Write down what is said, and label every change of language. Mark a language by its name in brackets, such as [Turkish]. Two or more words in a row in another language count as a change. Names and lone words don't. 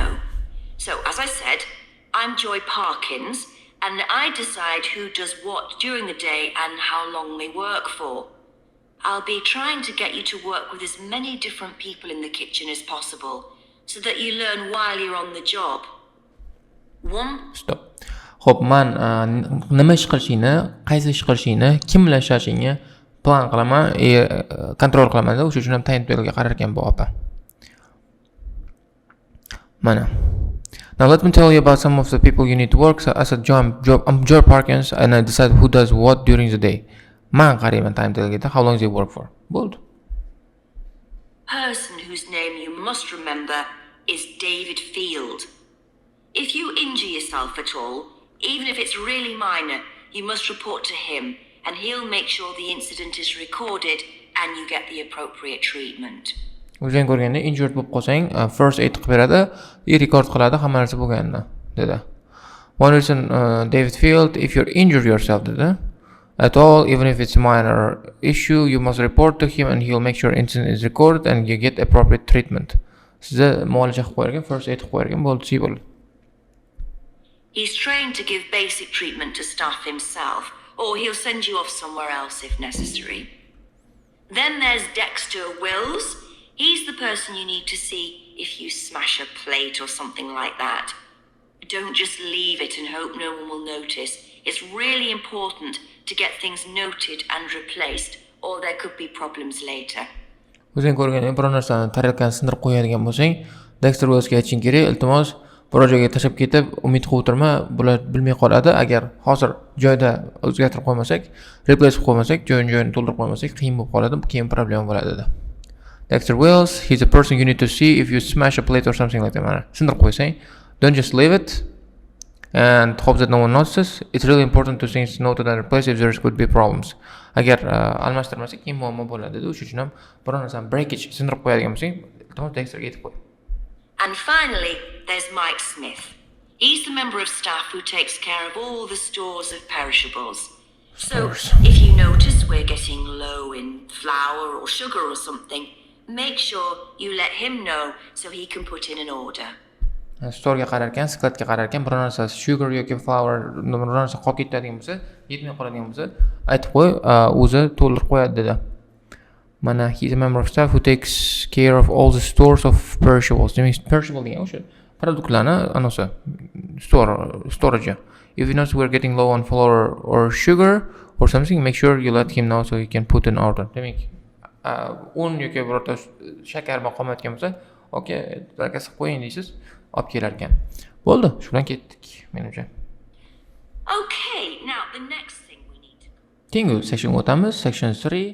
[English] So, as I said, I'm Joy Parkins, and I decide who does what during the day and how long they work for. I'll be trying to get you to work with as many different people in the kitchen as possible, so that you learn while you're on the job. Stop. [Uzbek] Xo'p, men nima ish qilishingni, qaysi ish qilishingni, kim bilan ishlashingni plan qilaman, kontrol qilaman. O'sha uchun ham timetable-ga qarar ekan bu opa. Mana. [English] Now let me tell you about some of the people you need to work. So as a I'm Joy Parkins and I decide who does what during the day. [Uzbek] Man qarayman timetable-ga, [English] how long they work for. [Uzbek] Bold. [English] Person whose name you must remember is David Field. If you injure yourself at all, even if it's really minor, you must report to him and he'll make sure the incident is recorded and you get the appropriate treatment. [Uzbek] O'zing ko'rganda injured bo'lib qolsang, [English] first aid [Uzbek] qilib beradi, record qiladi hamma narsa bo'lganini, dedi. [English] One reason David Field, if you're injured yourself, dedi, at all, even if it's a minor issue, you must report to him and he'll make sure incident is recorded and you get appropriate treatment. [Uzbek] Sizga muolaja qilib qo'yarkan, [English] first aid [Uzbek] qilib qo'yarkan, bo'ldi. [English] He's trained to give basic treatment to staff himself, or he'll send you off somewhere else if necessary. Then there's Dexter Wills. He's the person you need to see if you smash a plate or something like that. Don't just leave it and hope no one will notice. It's really important to get things noted and replaced, or there could be problems later. [Uzbek] O'zing ko'rgan biror narsani tarelkani sindirib qo'yadigan bo'lsang, Dexter Wellsga aytishing kerak, iltimos biror joyga tashlab ketib, umid qilib o'tirma, bular bilmay qoladi. Agar hozir joyda o'zgartirib qo'ymasak, replace qilib qo'ymasak, joyini to'ldirib qo'ymasak, qiyin bo'lib qoladi, keyin problem bo'ladi dedi. [English] Dexter Wells, he's a person you need to see if you smash a plate or something like that. [Uzbek] Mana sindirib qo'ysang, [English] don't just leave it and hope that no one notices. It's really important to things noted and replaced if there could be problems. [Uzbek] Agar almashtirmasak, keyin muammo bo'ladi dedi. O'sha uchun ham biror narsani breakage sindirib qo'yadigan bo'lsang, iltimos Dexterga aytib qo'y. [English] And finally, there's Mike Smith. He's the member of staff who takes care of all the stores of perishables. So, if you notice we're getting low in flour or sugar or something, make sure you let him know so he can put in an order. [Uzbek] Storega qararkan, skladga qararkan, biror narsa sugar yoki flour, biror narsa qolib ketadigan bo'lsa, yetmay qoladigan bo'lsa, aytib qo'y, o'zi to'ldirib qo'yadi dedi. [English] Mana he's a member of staff who takes care of all the stores of perishables. [Uzbek] Demak, perishable degan o'sha produktlarni anosa storage. [English] If you notice we're getting low on flour or sugar or something, make sure you let him know so he can put an order. [Uzbek] Demak, un yoki birorta shakar qolmayotgan bo'lsa, oka, zakaz qo'ying deysiz, olib kelar ekan. Bo'ldi, shu bilan ketdik, menimcha. [English] Okay, now the next thing we need to... [Uzbek] Keyingi section o'tamiz, section 3.